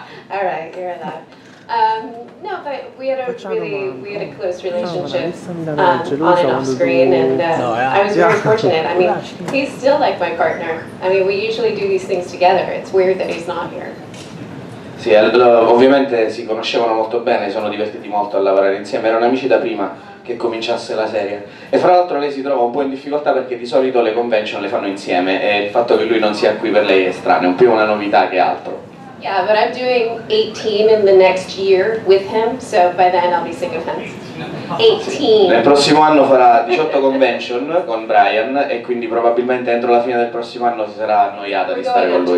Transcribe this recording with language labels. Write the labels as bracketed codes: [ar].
[en] All right, you're allowed. No, but we had a close relationship on and off screen, and I was very fortunate. I mean, he's still like my partner. I mean, we usually do these things together. It's weird that he's not here. [it] Sì, ovviamente si conoscevano molto bene, si sono divertiti molto a lavorare insieme, erano amici da prima che cominciasse la serie. E fra l'altro lei si trova un po' in difficoltà perché di solito le convention le fanno insieme e il fatto che lui non sia qui per lei è strano, è più una novità che altro. [en] Yeah, but I'm doing 18 in the next year with him, so by then I'll be sick of him. 18. [it] Nel prossimo anno farà 18 convention con Brian e quindi probabilmente entro la fine del prossimo anno si sarà annoiata di stare con lui.